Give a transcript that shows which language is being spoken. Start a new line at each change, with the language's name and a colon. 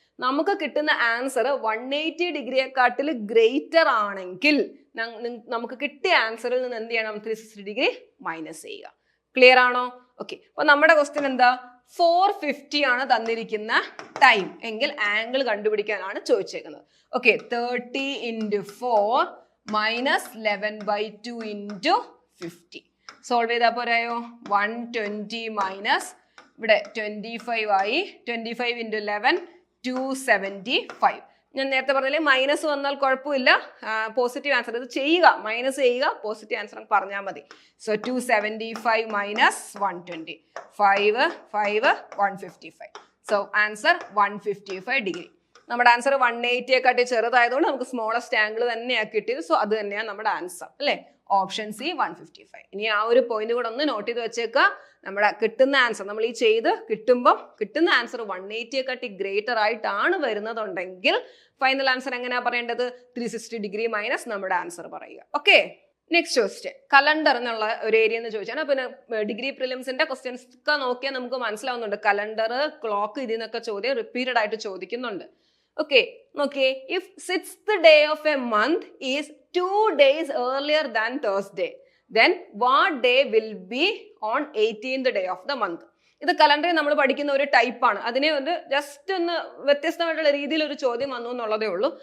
Malayalam: നമുക്ക് കിട്ടുന്ന answer 180 ഡിഗ്രിയെക്കാട്ടിൽ greater ആണെങ്കിൽ നമുക്ക് കിട്ടിയ ആൻസറിൽ നിന്ന് എന്ത് ചെയ്യണം? 360 ഡിഗ്രി മൈനസ് ചെയ്യുക. ക്ലിയർ ആണോ? ഓക്കെ, അപ്പൊ നമ്മുടെ ക്വസ്റ്റ്യൻ എന്താ? 450 ആണ് തന്നിരിക്കുന്ന ടൈം എങ്കിൽ angle കണ്ടുപിടിക്കാനാണ് ചോദിച്ചേക്കുന്നത്.
English: Okay, 30 into 4 minus 11/2 into 50.
Malayalam: Solve ചെയ്താൽ പോരായോ? 120 മൈനസ് ഇവിടെ 25 ആയി, 25 into 11 275. ഞാൻ നേരത്തെ പറഞ്ഞാലേ മൈനസ് വന്നാൽ കുഴപ്പമില്ല, പോസിറ്റീവ് ആൻസർ ഇത് ചെയ്യുക, മൈനസ് ചെയ്യുക, പോസിറ്റീവ് ആൻസർ പറഞ്ഞാൽ മതി.
English: So 275 minus 120, 5 155.
Malayalam: So answer 155 degree. നമ്മുടെ ആൻസർ 180യെക്കാട്ടി ചെറുതായതുകൊണ്ട് നമുക്ക് സ്മോളസ്റ്റ് ആംഗിൾ തന്നെയാണ് കിട്ടിയത്. സോ അത് തന്നെയാണ് നമ്മുടെ ആൻസർ അല്ലേ? Option C 155. ഇനി ആ ഒരു പോയിന്റ് കൂടെ ഒന്ന് നോട്ട് ചെയ്ത് വെച്ചേക്കുക. നമ്മുടെ കിട്ടുന്ന ആൻസർ നമ്മൾ ഈ ചെയ്ത് കിട്ടുമ്പോൾ കിട്ടുന്ന ആൻസർ 180യെക്കാട്ടി ഗ്രേറ്റർ ആയിട്ടാണ് വരുന്നതുണ്ടെങ്കിൽ ഫൈനൽ ആൻസർ എങ്ങനെയാ പറയേണ്ടത്? 360 ഡിഗ്രി മൈനസ് നമ്മുടെ ആൻസർ പറയുക. ഓക്കെ, നെക്സ്റ്റ് ക്വസ്റ്റ്യൻ, കലണ്ടർ എന്നുള്ള ഒരു ഏരിയ എന്ന് ചോദിച്ചാൽ പിന്നെ ഡിഗ്രി പ്രിലിംസിന്റെ ക്വസ്റ്റ്യൻസ് ഒക്കെ നോക്കിയാൽ നമുക്ക് മനസ്സിലാവുന്നുണ്ട്. കലണ്ടർ, ക്ലോക്ക്, ഇതിൽ നിന്നൊക്കെ ചോദ്യം റിപ്പീറ്റഡ് ആയിട്ട് ചോദിക്കുന്നുണ്ട്.
English: Okay, നോക്കിയേ, if 6th day of a month is 2 days earlier than Thursday, then what day will be on 18th day of the month?
Malayalam: ഇത് കലണ്ടറിൽ നമ്മൾ പഠിക്കുന്ന ഒരു ടൈപ്പാണ്. അതിനെ ഒന്ന് ജസ്റ്റ് ഒന്ന് വ്യത്യസ്തമായിട്ടുള്ള രീതിയിൽ ഒരു ചോദ്യം വന്നു എന്നുള്ളതേ ഉള്ളൂ.